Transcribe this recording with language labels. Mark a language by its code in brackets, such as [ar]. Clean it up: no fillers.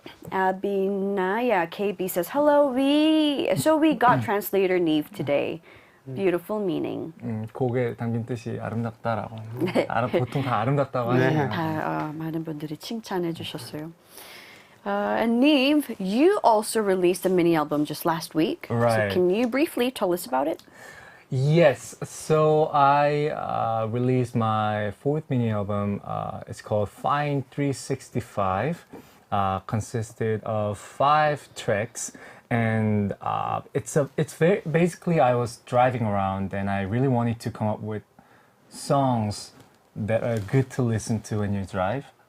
[en] Abinaya KB says, hello, we got translator Nive today. Beautiful meaning. [ko] 곡에 담긴 뜻이 아름답다라고. 네. 보통 다 아름답다고 하시네요. 다 많은 분들이 칭찬해 주셨어요. [en] And Nive, you also released a mini album just last week. Right. So can you briefly tell us about it? Yes, so I released my fourth mini album. It's called Fine 365. Consisted of 5 tracks, and it's very basically I was driving around and I really wanted to come up with songs that are good to listen to when you drive.